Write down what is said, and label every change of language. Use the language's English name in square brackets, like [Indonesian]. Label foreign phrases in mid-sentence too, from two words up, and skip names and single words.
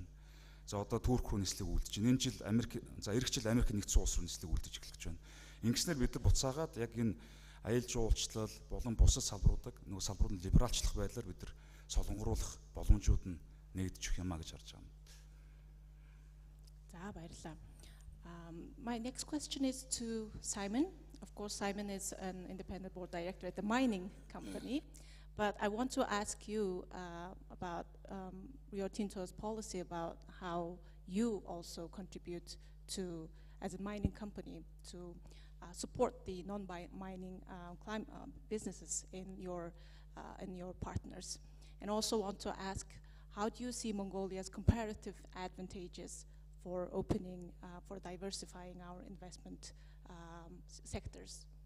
[Mongolian] За одоо Турк руу нислэг үлдэж байна. Энэ жил эх жил Америк нэгдсэн улс руу нислэг үлдэж эхэлж байна. Ингэснээр бид нар буцаагаад яг энэ аюул жуулчлал болон бусад салбаруудыг нөгөө салбарууд нь либералчлах байдлаар бид нар солонгоруулах боломжууд нь нэгдэж өгөх юмаа гэж харж байгаа юм. За баярлалаа. [English] My next question is to Simon. Of course, Simon is an independent board director at the mining company, but I want to ask you about Rio Tinto's policy about how you also contribute to, as a mining company, to support the non-mining businesses in your partners, and also want to ask, how do you see Mongolia's comparative advantages for opening, for diversifying our investment sectors?